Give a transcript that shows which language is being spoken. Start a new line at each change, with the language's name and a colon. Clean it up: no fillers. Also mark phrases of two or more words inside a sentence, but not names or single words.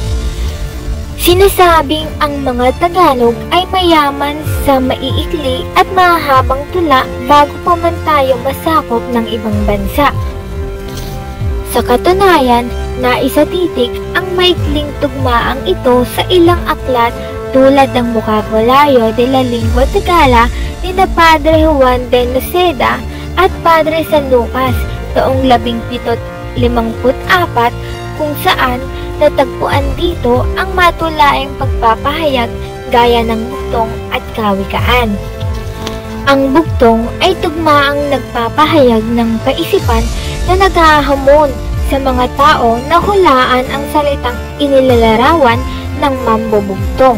Filipino: Sinasabing ang mga Tagalog ay mayaman sa maiikli at mahahabang tula bago pa man tayo masakop ng ibang bansa. Sa katunayan, naisatitik ang maikling tugmaang ito sa ilang aklat tulad ng Vocabulario de la Lingua Tagala ni na Padre Juan de Noceda at Padre San Lucas taong 1754 kung saan natagpuan dito ang matulaing pagpapahayag gaya ng bugtong at kawikaan. Ang bugtong ay tugmaang nagpapahayag ng kaisipan na naghahamon sa mga tao na hulaan ang salitang inilalarawan ng mambubugtong.